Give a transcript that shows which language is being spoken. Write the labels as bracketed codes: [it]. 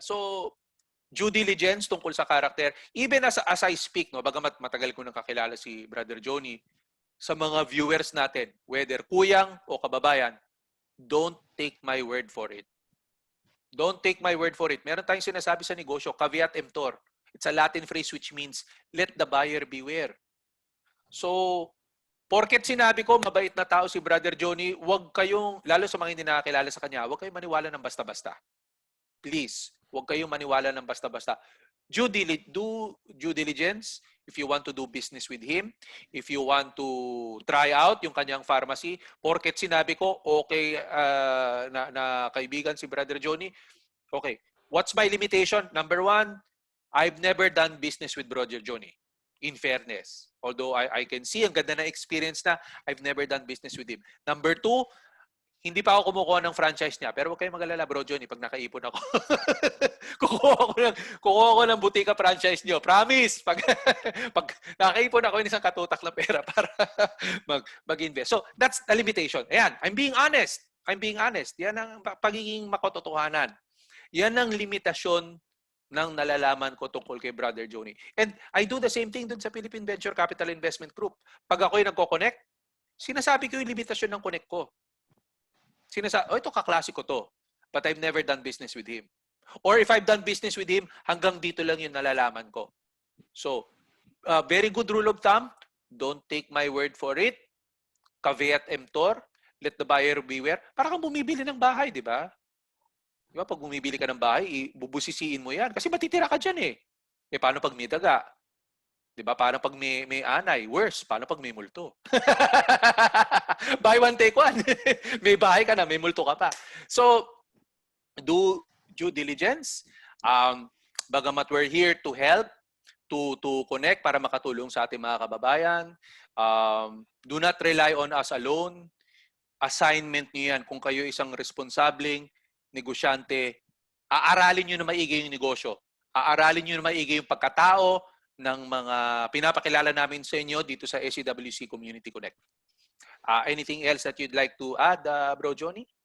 [tl] So, due diligence tungkol sa character, [en] even as I speak, [tl] no, bagamat matagal ko nang kakilala si Brother Johnny, sa mga viewers natin, whether kuyang o kababayan, [en] don't take my word for it. Don't take my word for it. [tl] Meron tayong sinasabi sa negosyo, [en] caveat emptor. It's a Latin phrase which means, let the buyer beware. [tl] So, porket sinabi ko, mabait na tao si Brother Johnny, wag kayong, lalo sa mga hindi nakakilala sa kanya, wag kayong maniwala ng basta-basta. Please, huwag kayong maniwala ng basta-basta. [en] Do due diligence if you want to do business with him, if you want to try out [tl] yung kanyang [en] pharmacy. [tl] Porket sinabi ko, okay na kaibigan si Brother Johnny, okay. [en] What's my limitation? Number 1, I've never done business with Brother Johnny. In fairness. Although I can see [tl] ang ganda na experience na, [en] I've never done business with him. [tl] Number 2, hindi pa ako kumukuha ng franchise niya. Pero huwag kayong mag-alala, Bro Johnny, pag nakaipon ako. kukuha ko ng butika franchise niyo. Promise! Pag nakaipon ako ng isang katutak na pera para mag-invest. [en] So, that's the limitation. [tl] Ayan, [en] I'm being honest. [tl] Yan ang pagiging makototohanan. Yan ang limitasyon ng nalalaman ko tungkol kay Brother Johnny. [en] And I do the same thing [tl] dun sa [en] Philippine Venture Capital Investment Group. [tl] Pag ako'y nagko-connect, sinasabi ko yung limitasyon ng connect ko. Ito kaklase ko to. [en] But I've never done business with him. Or if I've done business with him, [tl] hanggang dito lang yung nalalaman ko. [en] So, very good rule of thumb, don't take my word for it. Caveat emptor, let the buyer beware. [tl] Para kang bumibili ng bahay, di ba? Di ba, pag bumibili ka ng bahay, bubusisiin mo yan. Kasi matitira ka dyan eh. Eh, paano pag may daga? Di ba? Paano pag may anay? Worse, paano pag may multo? Buy one, take one. May bahay ka na, may multo ka pa. [en] So, do due diligence. [tl] Bagamat [en] we're here to help, to connect [tl] para makatulong sa ating mga kababayan. [en] Do not rely on us alone. Assignment [tl] niyo yan. Kung kayo isang responsableng negosyante, aaralin niyo na maigi yung negosyo. Aaralin niyo na maigi yung pagkatao ng mga pinapakilala namin sa inyo dito sa SCWC Community Connect. [en] Anything else that you'd like to add, Bro Johnny?